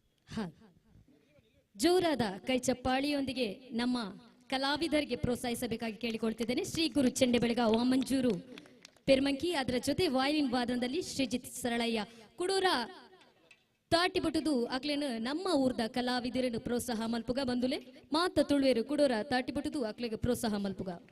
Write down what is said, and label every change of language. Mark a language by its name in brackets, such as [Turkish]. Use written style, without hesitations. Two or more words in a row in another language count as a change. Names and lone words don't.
[Kannada] ಹಾ, ಜೋರಾದ ಕೈ ಚಪ್ಪಾಳಿಯೊಂದಿಗೆ ನಮ್ಮ ಕಲಾವಿದರಿಗೆ ಪ್ರೋತ್ಸಾಹಿಸಬೇಕಾಗಿ ಕೇಳಿಕೊಳ್ತಿದ್ದೇನೆ. [Tulu] ಶ್ರೀ ಗುರು ಚೆಂಡೆಬೆಳಗ ವಾಮಂಜೂರು ಪೆರ್ಮಂಕಿ, ಅದರ ಜೊತೆ ವಾಯಿಲಿನ್ ವಾದನದಲ್ಲಿ ಶ್ರೀಜಿತ್ ಸರಳಯ್ಯ ಕುಡೂರ ತಾಟಿಬುಟುದು ಅಕ್ಲೇನು ನಮ್ಮ ಊರ್ದ ಕಲಾವಿದರನ್ನು ಪ್ರೋತ್ಸಾಹ ಮಲ್ಪುಗ ಬಂದುಲೆ ಮಾತ ತುಳುವೇರು ಕುಡೂರ ತಾಟಿಬುಟುದು ಅಕ್ಲೆಗೆ ಪ್ರೋತ್ಸಾಹ ಮಲ್ಪುಗ.